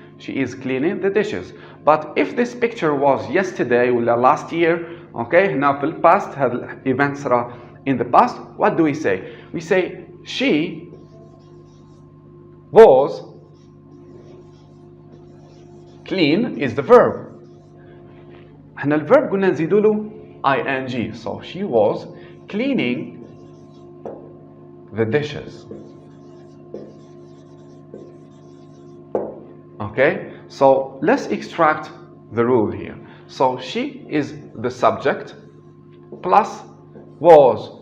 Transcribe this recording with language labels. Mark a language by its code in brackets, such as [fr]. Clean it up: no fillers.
[en] She is cleaning the dishes. But if this picture was yesterday or last year, okay, now [ar] في [en] the past [ar] هذا [en] event صار in the past, what do we say? We say she was clean is the verb. [ar] احنا الverb قلنا نزيدوا له ing. [en] So she was cleaning the dishes. Okay, so let's extract the rule here. So she is the subject plus was.